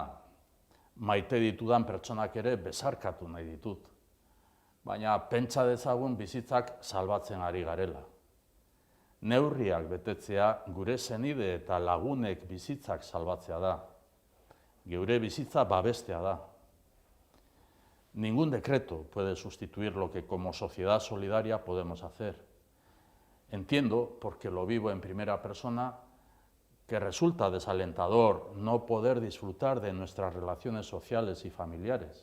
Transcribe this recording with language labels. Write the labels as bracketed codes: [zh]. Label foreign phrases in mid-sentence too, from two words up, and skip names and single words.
[eu] Maite ditudan pertsonak ere besarkatu nahi ditut. Baina pentsa dezagun bizitzak salbatzen ari garela. Neurriak betetzea gure senide eta lagunek bizitzak salbatzea da. Geure bizitza babestea da. [es] Ningún decreto puede sustituir lo que como sociedad solidaria podemos hacer. Entiendo, porque lo vivo en primera persona, que resulta desalentador no poder disfrutar de nuestras relaciones sociales y familiares.